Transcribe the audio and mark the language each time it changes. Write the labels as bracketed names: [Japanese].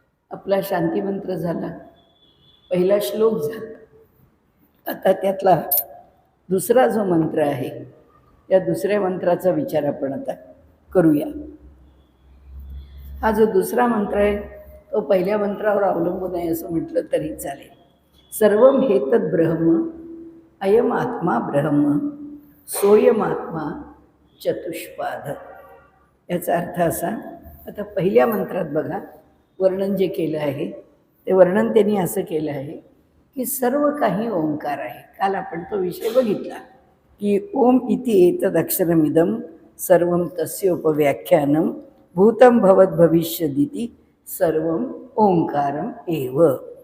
[Marathi] आपला शांतिमंत्र झाला, पहिला श्लोक झाला. आता त्यातला दुसरा जो मंत्र आहे या दुसऱ्या मंत्राचा विचार आपण आता करूया. हा जो दुसरा मंत्र आहे तो पहिल्या मंत्रावर अवलंबून आहे असं म्हटलं तरी चालेल. [Sanskrit] सर्वम हेतद ब्रह्म अयम आत्मा ब्रह्म सोयम आत्मा चतुष्पाद. [Marathi] याचा अर्थ असा, आता पहिल्या मंत्रात बघा वर्णन जे केलं आहे ते वर्णन त्यांनी असं केलं आहे की सर्व काही ओंकार आहे. काल आपण तो विषय बघितला की [Sanskrit] ओम इति एतदक्षरमिदं सर्वं तस्योपव्याख्यानं भूतं भवत भविष्यदिति सर्वं ओंकारम एव.